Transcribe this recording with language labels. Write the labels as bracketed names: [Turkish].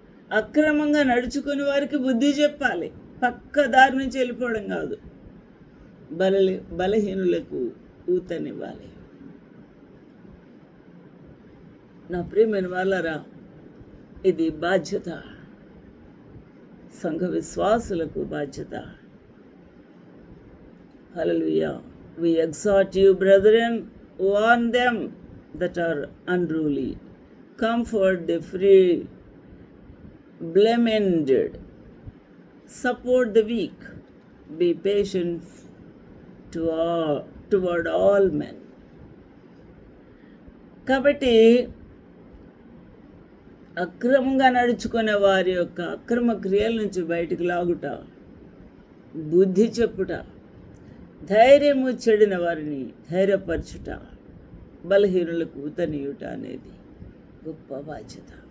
[Telugu] అక్రమంగా నడుచుకుని వారికి బుద్ధి చెప్పాలి. పక్క దారి నుంచి వెళ్ళిపోవడం కాదు, బలహీనులకు ఊతనివ్వాలి. నా ప్రియమైన వాళ్ళరా, ఇది బాధ్యత, సంఘ విశ్వాసులకు బాధ్యత. హల్లెలూయా. [English] We exhort you, brethren, warn them that are unruly, comfort the free, blame-ended, support the weak, be patient toward all men. [Telugu] కాబట్టి అక్రమంగా నడుచుకునే వారి యొక్క అక్రమ క్రియల నుంచి బయటికి లాగుట, బుద్ధి చెప్పుట, ధైర్యము చెడిన వారిని ధైర్యపరచుట, బలహీనులకు ఊతనీయుట అనేది గొప్ప బాధ్యత.